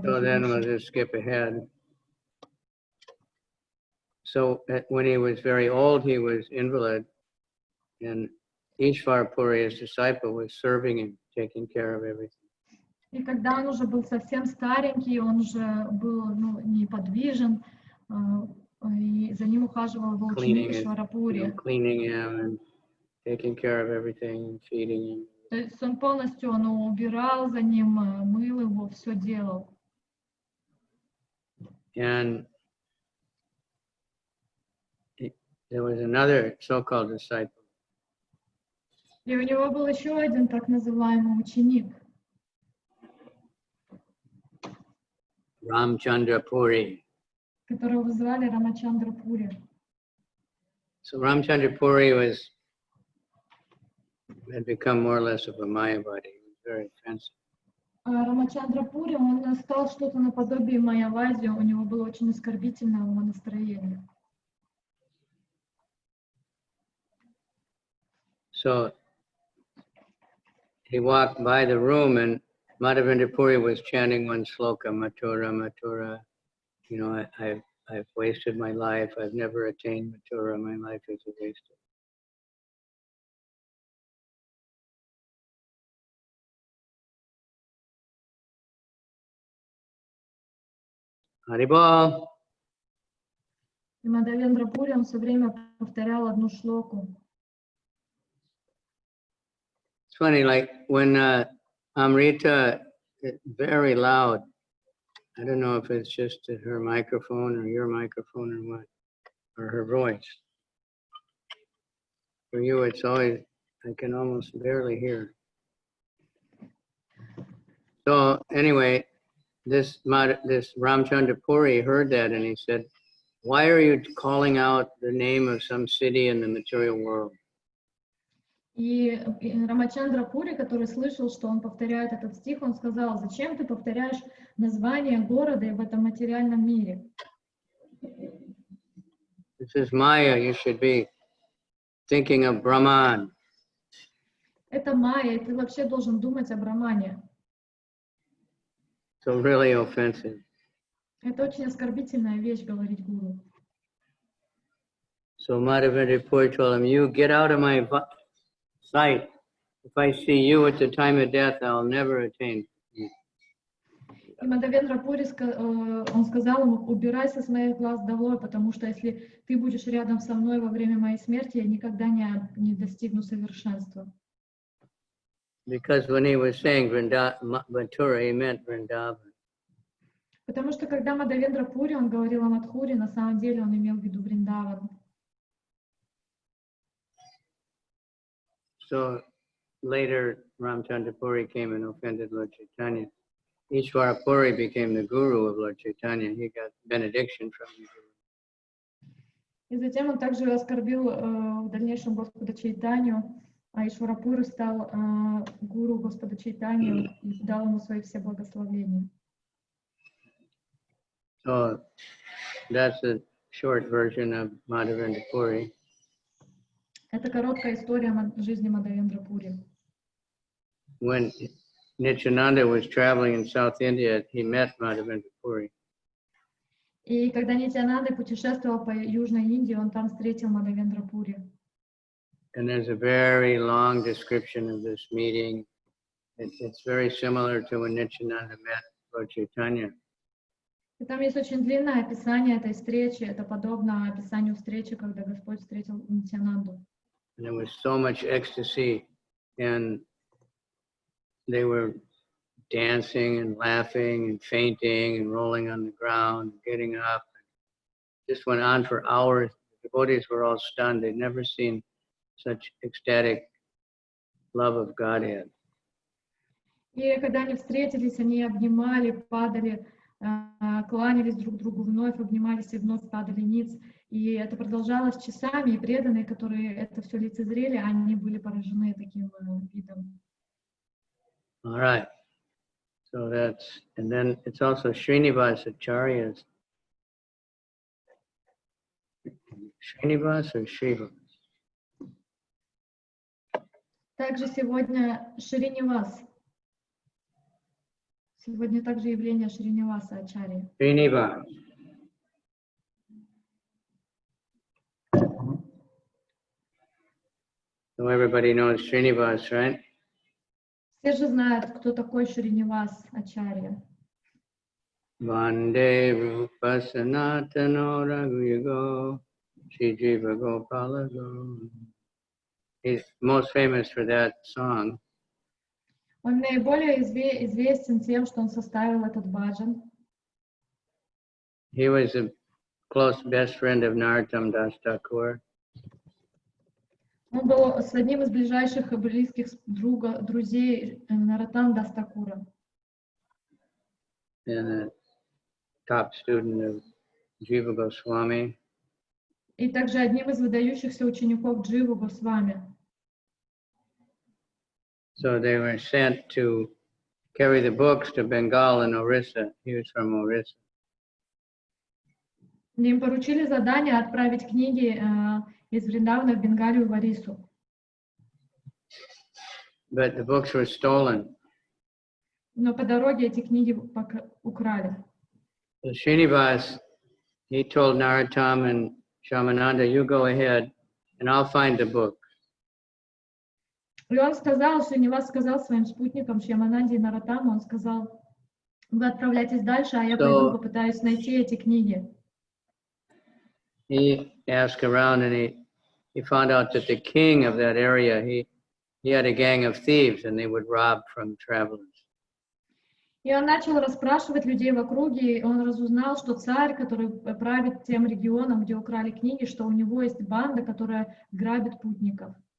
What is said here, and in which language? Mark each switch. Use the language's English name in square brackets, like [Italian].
[English] So then we'll just skip ahead. So when he was very old, he was invalid, and Ishvara Puri, his disciple, was serving him, taking care of everything. [Russian] И когда он уже был совсем старенький, он уже был неподвижен, и за ним ухаживал его ученик Ишвара Пури. [English] Cleaning him and taking care of everything and feeding him. [Russian] То есть он полностью убирал за ним, мыл его, все делал. [English] And there was another so-called disciple. [Russian] И у него был еще один так называемый ученик. [English] Ramchandra Puri. [Russian] Которого звали Рамачандра Пури. [English] So Ramchandra Puri had become more or less of a Mayavadi. He was very offensive. [Russian] Рамачандра Пури, он стал что-то наподобие Майявади, у него было очень оскорбительное умонастроение. [English] So he walked by the room and Madhavendra Puri was chanting one sloka, Mathura, Mathura. I've wasted my life. I've never attained Mathura. My life is a waste. Haribol. [Russian] И Мадхавендра Пури, он все время повторял одну шлоку. [English] It's funny, like when Amrita, very loud. I don't know if it's just her microphone or your microphone or what, or her voice. For you, it's always, I can almost barely hear. So anyway, this Ramchandra Puri heard that and he said, why are you calling out the name of some city in the material world? [Russian] И Рамачандра Пури, который слышал, что он повторяет этот стих, он сказал, зачем ты повторяешь название города в этом материальном мире? [English] This is Maya, you should be thinking of Brahman. [Russian] Это майя, и ты вообще должен думать о Брахмане. [English] So really offensive. [Russian] Это очень оскорбительная вещь, говорить гуру. [English] So Madhavendra Puri told him, you get out of my sight. If I see you at the time of death, I'll never attain. [Russian] И Мадхавендра Пури, он сказал ему, убирайся с моих глаз долой, потому что если ты будешь рядом со мной во время моей смерти, я никогда не достигну совершенства. [English] Because when he was saying Mathura, he meant Vrindavan. [Russian] Потому что когда Мадхавендра Пури, он говорил о Мадхуре, на самом деле он имел в виду Вриндаван. [English] So later, Ramchandra Puri came and offended Lord Caitanya. Ishvara Puri became the guru of Lord Caitanya. He got benediction from the guru. [Russian] И затем он также оскорбил в дальнейшем Господа Чайтанью, а Ишвара Пури стал гуру Господа Чайтанью и дал ему свои все благословения. [English] So that's a short version of Madhavendra Puri. [Russian] Это короткая история жизни Мадхавендра Пури. [English] When Nityananda was traveling in South India, he met Madhavendra Puri. [Russian] И когда Нитьянанда путешествовал по Южной Индии, он там встретил Мадхавендра Пури. [English] And there's a very long description of this meeting. It's very similar to when Nityananda met Lord Caitanya. [Russian] И там есть очень длинное описание этой встречи. Это подобно описанию встречи, когда Господь встретил Нитьянанду. [English] And there was so much ecstasy, and they were dancing and laughing and fainting and rolling on the ground, getting up. This went on for hours. The devotees were all stunned. They'd never seen such ecstatic love of Godhead. [Russian] И когда они встретились, они обнимали, падали, кланялись друг другу, вновь обнимались и вновь падали ниц. И это продолжалось часами, и преданные, которые это все лицезрели, они были поражены таким видом. [English] All right. So that's, and then it's also Srinivas Acharya's. Srinivas or Shiva? [Russian] Также сегодня Шринивас. Сегодня также явление Шриниваса Ачарьи. [English] Srinivas. So everybody knows Srinivas, right? [Russian] Все же знают, кто такой Шринивас Ачарья. [Sanskrit] Vande Rupa Sanatano Raghuyugo Shri Jiva Gopala Go. [English] He's most famous for that song. [Russian] Он наиболее известен тем, что он составил этот баджан. [English] He was a close best friend of Narottam Das Thakura. [Russian] Он был с одним из ближайших и близких друзей Нароттам Дас Thakura. [English] And a top student of Jiva Goswami. [Russian] И также одним из выдающихся учеников Дживы Госвами. [English] So they were sent to carry the books to Bengal and Orissa. He was from Orissa. [Russian] Им поручили задание отправить книги из Вриндавана в Бенгалию, в Орису. [English] But the books were stolen. [Russian] Но по дороге эти книги украли. [English] So Srinivas, he told Narottam and Shamananda, you go ahead and I'll find the book. [Russian] И он сказал, Шринивас сказал своим спутникам Шьямананде и Нароттаму, он сказал, вы отправляйтесь дальше, а я пойду попытаюсь найти эти книги. [English] He asked around and he found out that the king of that area, he had a gang of thieves and they would rob from travelers. [Russian] И он начал расспрашивать людей в округе, и он разузнал, что царь, который правит тем регионом, где украли книги, что у него есть банда, которая грабит путников.